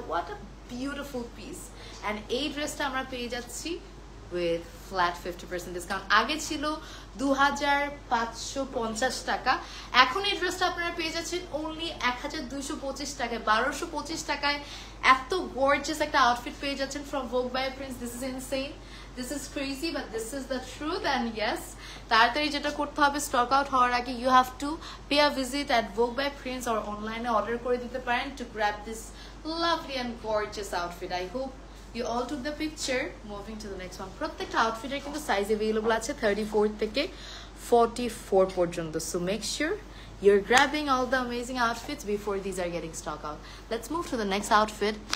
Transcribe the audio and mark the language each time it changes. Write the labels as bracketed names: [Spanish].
[English] What a beautiful piece. And [Bangla] এই ড্রেসটা আমরা পেয়ে যাচ্ছি [English] with flat 50% discount. [Bangla] আগে ছিল 2550 টাকা, এখন এই ড্রেসটা আপনারা পেয়ে যাচ্ছেন [English] only [Bangla] 1225 টাকায়। 1225 টাকায় এত গর্জিয়াস একটা আউটফিট পেয়ে যাচ্ছেন from Vogue by Prince. [English] This is insane, this is crazy, but this is the truth. And yes, [Bangla] তাড়াতাড়ি যেটা করতে হবে, স্টক আউট হওয়ার আগে [English] you have to pay a visit at Vogue by Prince or online [Bangla] order করে দিতে পারেন [English] to grab this lovely and gorgeous outfit. I hope you all took the picture. Moving to the next one. [Bangla] প্রত্যেকটা আউটফিটের কিন্তু size available আছে 34 থেকে 44 পর্যন্ত. [English] So make sure you're grabbing all the amazing outfits before these are getting stock out. Let's move to the next outfit.